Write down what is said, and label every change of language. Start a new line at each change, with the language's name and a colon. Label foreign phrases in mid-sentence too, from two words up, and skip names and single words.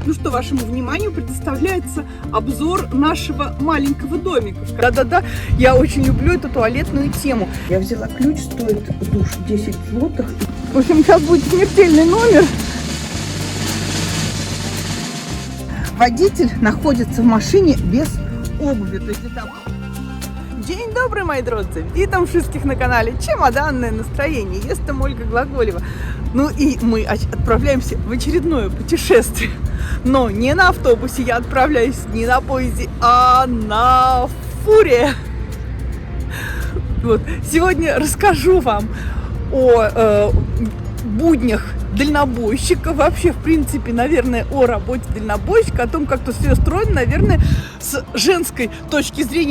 Russian: Ну что, вашему вниманию предоставляется обзор нашего маленького домика. Да-да-да, я очень люблю эту туалетную тему. Я взяла ключ, стоит душ 10 злотых. В общем, сейчас будет смертельный номер. Водитель находится в машине без обуви. То есть это...
Polish: Dzień dobry, moi drodzy! Witam wszystkich
Russian: на канале Чемоданное настроение.
Polish: Jest там Ольга Глаголева.
Russian: Ну и мы отправляемся в очередное путешествие. Но не на автобусе я отправляюсь, не на поезде, а на фуре. Вот. Сегодня расскажу вам о буднях дальнобойщика, вообще, в принципе, наверное, о работе дальнобойщика, о том, как тут все устроено, наверное, с женской точки зрения.